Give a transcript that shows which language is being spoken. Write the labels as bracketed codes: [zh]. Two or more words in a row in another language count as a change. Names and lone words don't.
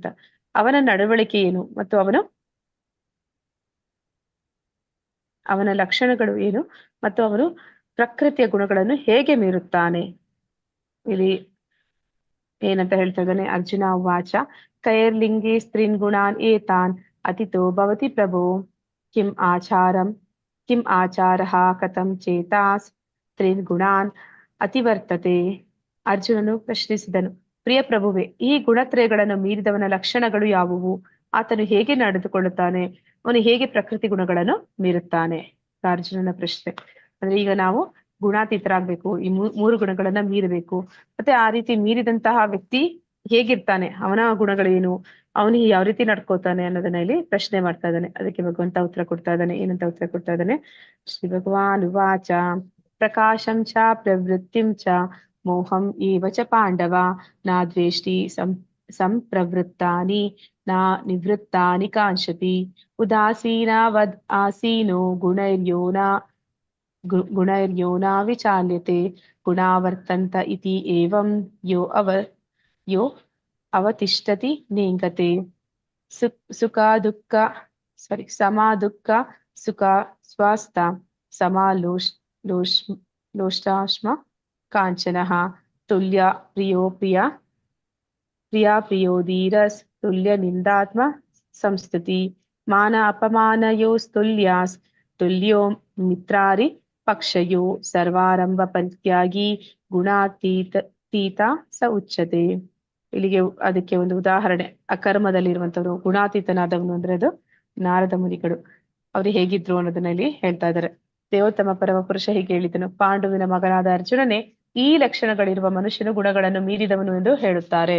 [kn] ಅವನ ನಡವಳಿಕೆ ಏನು ಮತ್ತು ಅವನ ಲಕ್ಷಣಗಳು ಏನು ಮತ್ತು ಅವನು ಪ್ರಕೃತಿಯ ಗುಣಗಳನ್ನು ಹೇಗೆ ಮೀರುತ್ತಾನೆ? ಇಲ್ಲಿ ಏನಂತ ಹೇಳ್ತಾ ಇದ್ದಾನೆ? [sa] ಅರ್ಜುನ ವಾಚ ಕೈರ್ಲಿಂಗಿ ಸ್ತ್ರೀನ್ ಗುಣಾನ್ ಏತಾನ್ ಅತಿತೋ ಭವತಿ ಪ್ರಭು ಕಿಂ ಆಚಾರಃ ಕಥಂ ಚೇತಾಸ್ ಸ್ತ್ರೀನ್ ಗುಣಾನ್ ಅತಿವರ್ತತೆ. [kn] ಅರ್ಜುನನು ಪ್ರಶ್ನಿಸಿದನು, ಪ್ರಿಯ ಪ್ರಭುವೆ, ಈ ಗುಣತ್ರಯಗಳನ್ನು ಮೀರಿದವನ ಲಕ್ಷಣಗಳು ಯಾವುವು? ಆತನು ಹೇಗೆ ನಡೆದುಕೊಳ್ಳುತ್ತಾನೆ? ಅವನು ಹೇಗೆ ಪ್ರಕೃತಿ ಗುಣಗಳನ್ನು ಮೀರುತ್ತಾನೆ? ಅರ್ಜುನನ ಪ್ರಶ್ನೆ. ಅಂದ್ರೆ ಈಗ ನಾವು ಗುಣಾತೀತರಾಗ್ಬೇಕು, ಈ 3 ಗುಣಗಳನ್ನ ಮೀರಬೇಕು. ಮತ್ತೆ ಆ ರೀತಿ ಮೀರಿದಂತಹ ವ್ಯಕ್ತಿ ಹೇಗಿರ್ತಾನೆ, ಅವನ ಗುಣಗಳೇನು, ಅವನಿಗೆ ಯಾವ ರೀತಿ ನಡ್ಕೋತಾನೆ ಅನ್ನೋದನ್ನ ಇಲ್ಲಿ ಪ್ರಶ್ನೆ ಮಾಡ್ತಾ ಇದ್ದಾನೆ. ಅದಕ್ಕೆ ಭಗವಂತ ಉತ್ತರ ಕೊಡ್ತಾ ಇದ್ದಾನೆ. ಏನಂತ ಉತ್ತರ ಕೊಡ್ತಾ ಇದ್ದಾನೆ? [sa] ಶ್ರೀ ಭಗವಾನ್ ಉವಾಚ ಪ್ರಕಾಶಂ ಚ ಪ್ರವೃತ್ತಿಂ ಚ ಮೋಹಂ ಏವ ಚ ಪಾಂಡವ ನ ದ್ವೇಷ್ಟಿ ಸಂಪ್ರವೃತ್ತಾನಿ ನ ನಿವೃತ್ತಾನಿ ಕಾಂಕ್ಷತಿ ಉದಾಸೀನವದ್ ಆಸೀನೋ ಗುಣೈರ್ಯೋ ನ ವಿಚಾಲ್ಯತೆ ಗುಣಾವರ್ತಂತ ಇತಿ ಏವಂ ಯೋ ಅವತಿಷ್ಠತಿ ನೇಂಗತೆ. ಸಮ ದುಃಖ ಸುಖ ಸ್ವಾಸ್ಥ ಸಮಾಲೋಷ್ಟಾಶ್ಮ ಕಾಂಚನಃ ತುಲ್ಯ ಪ್ರಿಯೋಧೀರಸ್ ತುಲ್ಯ ನಿಂದಾತ್ಮ ಸಂಸ್ತುತಿ ಮಾನ ಅಪಮಾನಯೋಸ್ತುಲ್ಯಾಸ್ ತುಲ್ಯೋ ಮಿತ್ರಾರಿ ಪಕ್ಷಯೋ ಸರ್ವಾರಂಭ ಪರಿತ್ಯಾಗಿ ಗುಣಾತೀತ ಸ ಉಚ್ಯತೆ. [kn] ಇಲ್ಲಿಗೆ ಅದಕ್ಕೆ ಒಂದು ಉದಾಹರಣೆ, ಅಕರ್ಮದಲ್ಲಿರುವಂತವ್ರು ಗುಣಾತೀತನಾದವನು ಅಂದ್ರೆ ಅದು ನಾರದ ಮುನಿಗಳು. ಅವ್ರು ಹೇಗಿದ್ರು ಅನ್ನೋದನ್ನ ಇಲ್ಲಿ ಹೇಳ್ತಾ ಇದ್ದಾರೆ. ದೇವೋತ್ತಮ ಪರಮ ಪುರುಷ ಹೀಗೆ ಹೇಳಿದನು, ಪಾಂಡುವಿನ ಮಗನಾದ ಅರ್ಜುನನೇ, ಈ ಲಕ್ಷಣಗಳಿರುವ ಮನುಷ್ಯನು ಗುಣಗಳನ್ನು ಮೀರಿದವನು ಎಂದು ಹೇಳುತ್ತಾರೆ.